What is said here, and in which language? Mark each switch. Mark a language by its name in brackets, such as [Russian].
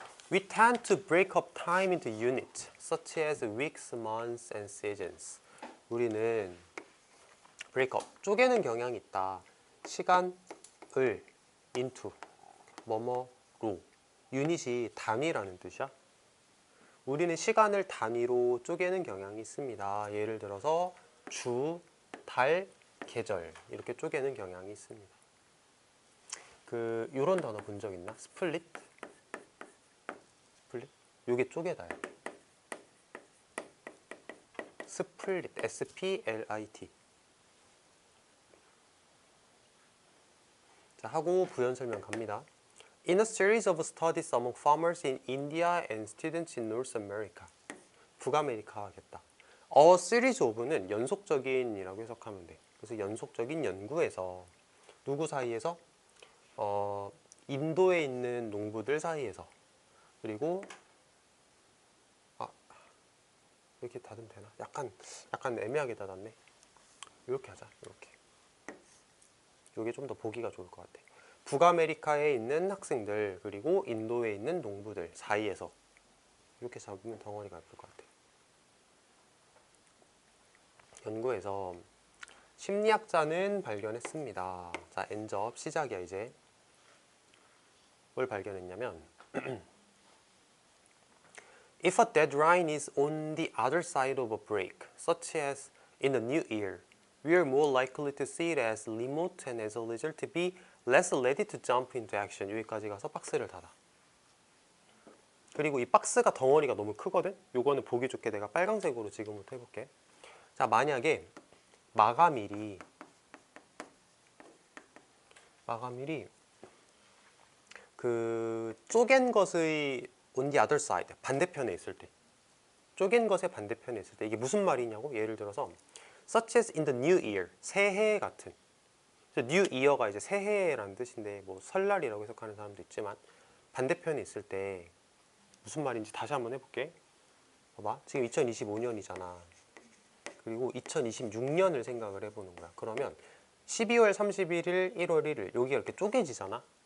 [English] We tend to break up time into units, such as weeks, months, and seasons. [Korean] 우리는 break up, 쪼개는 경향이 있다. 시간을 into, 뭐뭐로. 유닛이 단위라는 뜻이야. 우리는 시간을 단위로 쪼개는 경향이 있습니다. 예를 들어서 주, 달, 계절 이렇게 쪼개는 경향이 있습니다. 요런 단어 본 적 있나? 스플릿? 스플릿? 요게 쪼개다요. 스플릿, S-P-L-I-T. 자, 하고 부연 설명 갑니다. [English] In a series of studies among farmers in India and students in North America. [Korean] 북아메리카 하겠다. A series of는 연속적인이라고 해석하면 돼. 그래서 연속적인 연구에서 누구 사이에서? 인도에 있는 농부들 사이에서. 그리고 이렇게 닫으면 되나? 약간 애매하게 닫았네. 이렇게 하자. 이렇게. 이게 좀 더 보기가 좋을 것 같아. 북아메리카에 있는 학생들 그리고 인도에 있는 농부들 사이에서 이렇게 잡으면 덩어리가 예쁠 것 같아. 연구에서 심리학자는 발견했습니다. 자, 엔접 시작이야 이제. 뭘 발견했냐면 [English] If a deadline is on the other side of a break, such as in the new year, we are more likely to see it as remote and as a result to be less ready to jump into action. [Korean] 여기까지 가서 박스를 닫아. 그리고 이 박스가 덩어리가 너무 크거든? 요거는 보기 좋게 내가 빨강색으로 지금부터 해볼게. 자, 만약에 마감일이 그 쪼갠 것의 [English] on the other side, [Korean] 반대편에 있을 때, 쪼갠 것의 반대편에 있을 때 이게 무슨 말이냐고? 예를 들어서 [English] such as in the new year, [Korean] 새해 같은. new year가 이제 새해라는 뜻인데 뭐 설날이라고 해석하는 사람도 있지만 반대편에 있을 때 무슨 말인지 다시 한번 해볼게. 봐봐, 지금 2025년이잖아. 그리고 2026년을 생각을 해보는 거야. 그러면 12월 31일, 1월 1일 여기가 이렇게 쪼개지잖아.